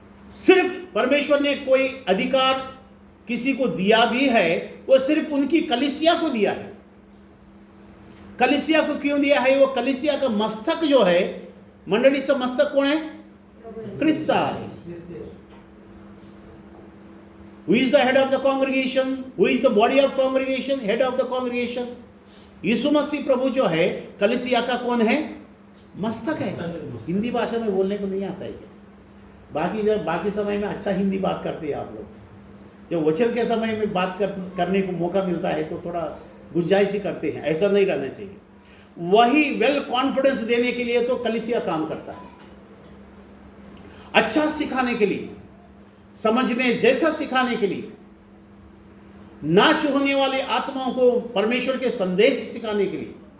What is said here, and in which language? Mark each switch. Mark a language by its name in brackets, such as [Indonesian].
[Hindi] सिर्फ परमेश्वर ने कोई अधिकार किसी को दिया भी है, वो सिर्फ उनकी कलीसिया को दिया है। कलीसिया को क्यों दिया है? वो कलीसिया का मस्तक जो है, [Marathi] मंडळीचं मस्तक कोण [Hindi] है? [Marathi] ख्रिस्त आहे। [English] Who is the head of the congregation? Who is the body of congregation? Head of the congregation? [Hindi] यीशु मसीह प्रभु जो है कलीसिया का कौन है? मस्तक है। हिंदी भाषा में बोलने को नहीं आता है क्या? बाकी समय में अच्छा हिंदी बात करते हैं आप लोग। जब वचन के समय में बात करने को मौका मिलता है तो थोड़ा गुंजाइश ही करते हैं, ऐसा नहीं करना चाहिए। वही वेल कॉन्फिडेंस देने के लिए तो कलीसिया काम करता है, अच्छा सिखाने के लिए, समझने जैसा सिखाने के लिए, नाश होने वाले आत्माओं को परमेश्वर के संदेश सिखाने के लिए।